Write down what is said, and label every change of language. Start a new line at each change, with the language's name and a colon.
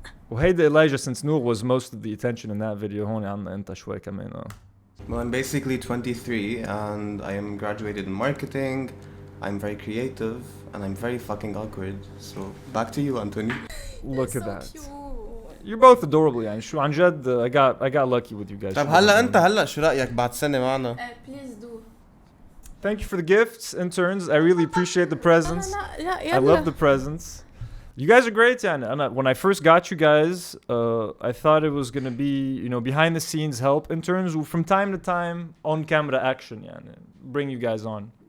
Arabic: وهيدا
English: Elijah since Nour was most of the attention in that video
Arabic: هون عنا انت شوي كمان.
English: Well, I'm basically 23 and I am graduated in marketing. I'm very creative and I'm very fucking awkward. So back to you, Anthony. Look at that. You're both adorable
Arabic: يعني شو عن جد
English: I got lucky with you guys.
Arabic: طب هلا شو رأيك بعد سنة معنا؟
English: Please do. Thank you for the gifts, interns. I really appreciate the presents. I love the presents. You guys are great, yeah. When I first got you guys, I thought it was gonna be, behind the scenes help interns who from time to time on camera action, yeah, bring you guys on.